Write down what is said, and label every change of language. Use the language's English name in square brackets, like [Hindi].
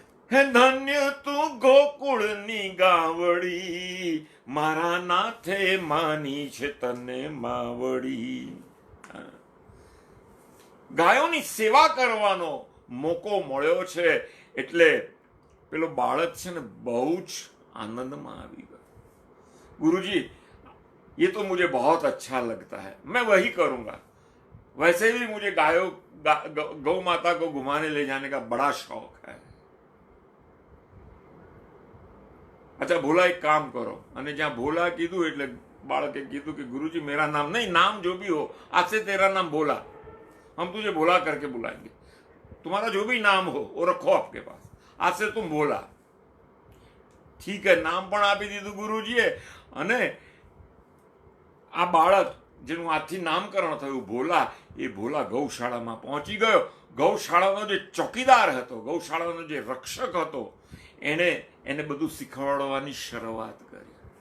[Gujarati] હે ધન્ય તું ગોકુળની ગાવડી, મારા નાથે માની છે તને માવડી. ગાયોની સેવા કરવાનો મોકો મળ્યો છે એટલે પેલો બાળક છે ને બહુ જ આનંદમાં આવી ગયો. [Hindi] गुरुजी ये तो मुझे बहुत अच्छा लगता है, मैं वही करूंगा. वैसे भी मुझे गौ माता को घुमाने ले जाने का बड़ा शौक है. अच्छा भोला एक काम करो. [Gujarati] અને જ્યાં ભોલા કીધું એટલે બાળકે કીધું કે [Hindi] गुरुजी मेरा नाम नहीं, नाम जो भी हो, आज से तेरा नाम भोला, हम तुझे भोला करके बुलाएंगे. तुम्हारा जो भी नाम हो वो रखो आपके पास, आज से तुम भोला. [Gujarati] ઠીક હે, નામ પણ આપી દીધું ગુરુજીએ. અને આ બાળક જેનું આજથી નામકરણ થયું ભોલા, એ ભોલા ગૌશાળામાં પહોંચી ગયો. ગૌશાળાનો જે ચોકીદાર હતો, ગૌશાળાનો જે રક્ષક હતો, એને બધું શીખવાડવાની શરૂઆત કરી.